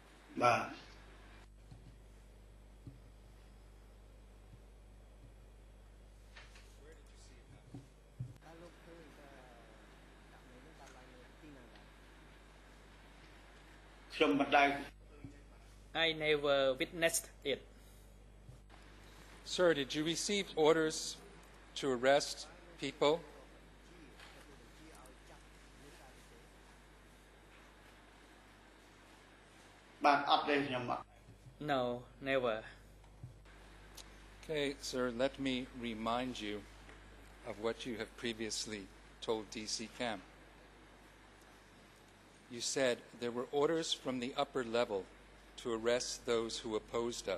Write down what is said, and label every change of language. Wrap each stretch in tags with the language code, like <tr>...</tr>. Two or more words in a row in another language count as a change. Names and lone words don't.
<km>បាទ ខ្ញុំមិនដែល</km> <en>I never witnessed it. Sir, did you receive orders to arrest people?</en> <km>បាទអត់ទេខ្ញុំអត់</km> <en>No, never. Okay, sir, let me remind you of what you have previously told DC Cam. You said there were orders from the upper level to arrest those who opposed us.</en>